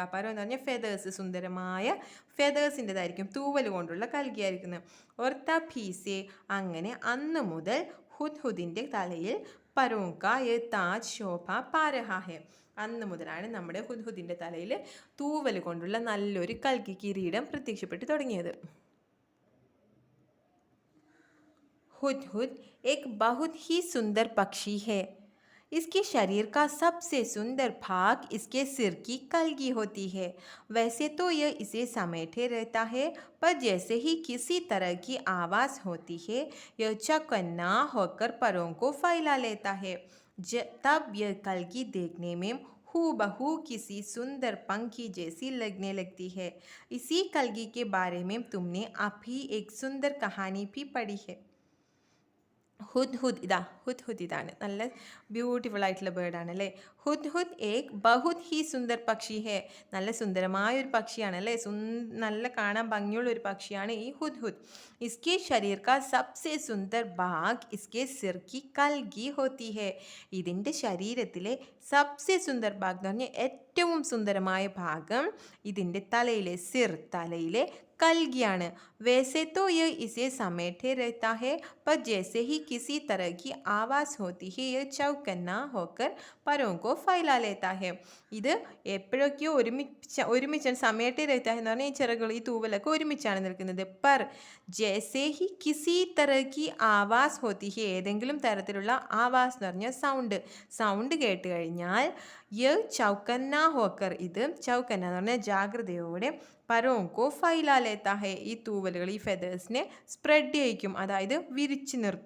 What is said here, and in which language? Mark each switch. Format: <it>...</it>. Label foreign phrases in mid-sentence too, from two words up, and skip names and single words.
<ml>പരം എന്ന് പറഞ്ഞാൽ ഫെദേഴ്സ്, സുന്ദരമായ ഫെദേഴ്സിൻ്റെതായിരിക്കും, തൂവൽ കൊണ്ടുള്ള കൽഗിയായിരിക്കുന്നത്.</ml> <hi>और तभी से,</hi> <ml>അങ്ങനെ അന്ന് മുതൽ ഹുദ്ഹുദിൻ്റെ തലയിൽ</ml> <hi>परों का ये ताज शोभा पा रहा है.</hi> <ml>അന്ന് മുതലാണ് നമ്മുടെ ഹുദ്ഹുദിൻ്റെ തലയിൽ തൂവൽ കൊണ്ടുള്ള നല്ലൊരു കൽക്കി കിരീടം പ്രത്യക്ഷപ്പെട്ടു തുടങ്ങിയത്.</ml> <hi>हुदहुद एक बहुत ही सुंदर पक्षी है. इसके शरीर का सबसे सुंदर भाग इसके सिर की कलगी होती है. वैसे तो यह इसे समेटे रहता है, पर जैसे ही किसी तरह की आवाज़ होती है यह चौकन्ना होकर परों को फैला लेता है. तब यह कलगी देखने में हूबहू किसी सुंदर पंखी जैसी लगने लगती है. इसी कलगी के बारे में तुमने अभी एक सुंदर कहानी भी पढ़ी है.</hi> <ml>ഹുദ്ഹുദ് ഇതാണ്, നല്ല ബ്യൂട്ടിഫുൾ ആയിട്ടുള്ള ബേർഡാണ് അല്ലേ.</ml> <hi>हुदहुद एक बहुत ही सुंदर पक्षी है.</hi> <ml>നല്ല സുന്ദരമായ ഒരു പക്ഷിയാണ് അല്ലേ, നല്ല കാണാൻ ഭംഗിയുള്ള ഒരു പക്ഷിയാണ് ഈ ഹുദ്ഹുദ്.</ml> <hi>इसके शरीर का सबसे सुंदर भाग इसके सिर की कलगी होती है.</hi> <ml>ഇതിൻ്റെ ശരീരത്തിലെ</ml> <hi>सबसे सुंदर भाग</hi> <ml>എന്ന് പറഞ്ഞാൽ ഏറ്റവും സുന്ദരമായ ഭാഗം ഇതിൻ്റെ തലയിലെ കൽഗിയാണ്.</ml> <hi>वैसे तो यह इसे समेटे रहता है, पर जैसे ही किसी तरह की आवाज़ होती है यह चौकन्ना होकर परों को फैला लेता है.</hi> <ml>ഇത് എപ്പോഴൊക്കെയോ ഒരുമിച്ച് സമയത്തെ</ml> <hi>रहता है</hi> <ml>എന്ന് പറഞ്ഞാൽ ഈ ചിറകുകൾ, ഈ തൂവലൊക്കെ ഒരുമിച്ചാണ് നിൽക്കുന്നത്.</ml> <hi>पर जैसे ही किसी तरही आवाज़ होती है,</hi> <ml>ഏതെങ്കിലും തരത്തിലുള്ള ആവാസ് എന്ന് പറഞ്ഞാൽ സൗണ്ട് കേട്ട് കഴിഞ്ഞാൽ</ml> <hi>यह चौकन्ना होकर,</hi> <ml>ഇത് ചൗക്കന്ന എന്ന് പറഞ്ഞാൽ ജാഗ്രതയോടെ</ml> <hi>परों को फैला लेता है,</hi> <ml>ഈ തൂവലുകൾ, ഈ ഫെദേഴ്സിനെ സ്പ്രെഡ് ചെയ്യിക്കും, അതായത് വിരിച്ചു നിർത്തും.</ml>